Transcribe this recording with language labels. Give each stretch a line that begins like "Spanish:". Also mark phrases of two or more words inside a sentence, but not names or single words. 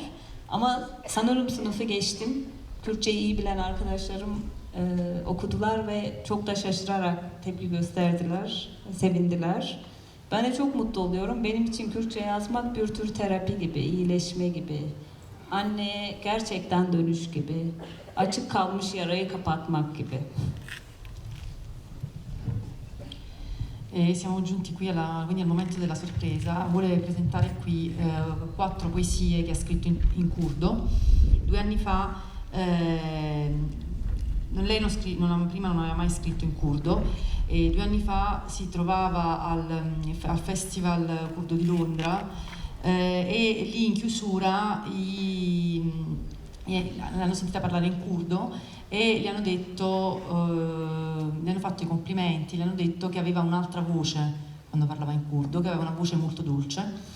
Turkish: Ama sanırım sınıfı geçtim. Kürtçeyi iyi bilen arkadaşlarım okudular ve çok da şaşırarak tepki gösterdiler, sevindiler. Ben de çok mutlu oluyorum. Benim için Kürtçe yazmak bir tür terapi gibi, iyileşme gibi. Anneye gerçekten dönüş gibi. Açık kalmış yarayı kapatmak gibi.
Italian: Siamo giunti qui quindi al momento della sorpresa. Vuole presentare qui 4 poesie che ha scritto in curdo. 2 anni fa prima non aveva mai scritto in curdo, e 2 anni fa si trovava al Festival Curdo di Londra, e lì in chiusura l'hanno sentita parlare in curdo e le hanno fatto i complimenti, le hanno detto che aveva un'altra voce quando parlava in curdo, che aveva una voce molto dolce.